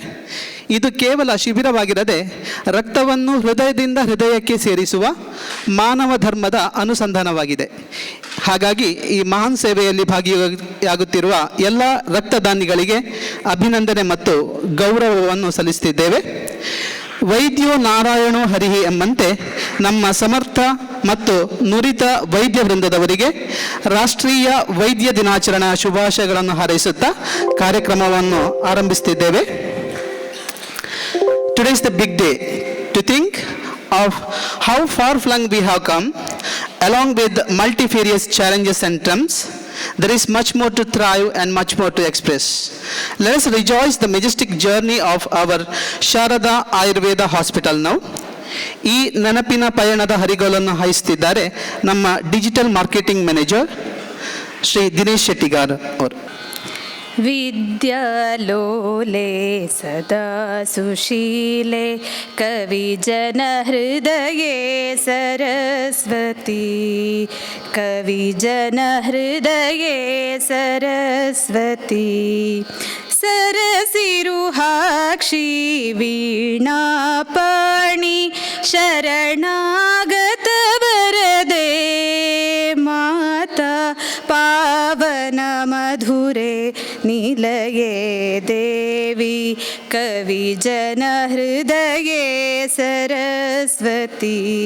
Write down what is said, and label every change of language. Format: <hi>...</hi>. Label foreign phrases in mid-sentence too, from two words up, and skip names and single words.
<kn>ಇದು ಕೇವಲ ಶಿಬಿರವಾಗಿರದೆ ರಕ್ತವನ್ನು ಹೃದಯದಿಂದ ಹೃದಯಕ್ಕೆ ಸೇರಿಸುವ ಮಾನವ ಧರ್ಮದ ಅನುಸಂಧಾನವಾಗಿದೆ. ಹಾಗಾಗಿ ಈ ಮಹಾನ್ ಸೇವೆಯಲ್ಲಿ ಭಾಗಿಯಾಗುತ್ತಿರುವ ಎಲ್ಲ ರಕ್ತದಾನಿಗಳಿಗೆ ಅಭಿನಂದನೆ ಮತ್ತು ಗೌರವವನ್ನು ಸಲ್ಲಿಸುತ್ತಿದ್ದೇವೆ.</kn> <sa>ವೈದ್ಯೋ ನಾರಾಯಣೋ ಹರಿಹಿ</sa> <kn>ಎಂಬಂತೆ ನಮ್ಮ ಸಮರ್ಥ ಮತ್ತು ನುರಿತ ವೈದ್ಯ ವೃಂದದವರಿಗೆ ರಾಷ್ಟ್ರೀಯ ವೈದ್ಯ ದಿನಾಚರಣಾ ಶುಭಾಶಯಗಳನ್ನು ಹಾರೈಸುತ್ತಾ ಕಾರ್ಯಕ್ರಮವನ್ನು ಆರಂಭಿಸುತ್ತಿದ್ದೇವೆ.</kn> <en>Today is the big day to think of how far flung we have come. Along with multifarious challenges and terms, there is much more to thrive and much more to express. Let us rejoice the majestic journey of our Sharada Ayurveda Hospital now.</en> <kn>ಈ ನೆನಪಿನ ಪಯಣದ ಹರಿಗೋಲನ್ನು ಹಾಯಿಸುತ್ತಿದ್ದಾರೆ ನಮ್ಮ</kn> <en>digital marketing manager</en> <kn>ಶ್ರೀ ದಿನೇಶ್ ಶೆಟ್ಟಿಗಾರ್ ಅವರು.</kn> <sa>ವಿದ್ಯಾಲೋಲೆ ಸದಾ ಸುಶೀಲೆ ಕವಿಜನ ಹೃದಯೇ ಸರಸ್ವತಿ, ಕವಿಜನ ಹೃದಯೇ ಸರಸ್ವತಿ. ಸರಸಿರುಹಾಕ್ಷಿ ವೀಣಾಪಾಣಿ ಶರಣಾಗತ ವರದೆ ಮಾತಾ ಪಾವನ ಮಧುರೆ ನಿಲಯೇ ದೇವಿ, ಕವಿಜನ ಹೃದಯೇ ಸರಸ್ವತಿ.</sa>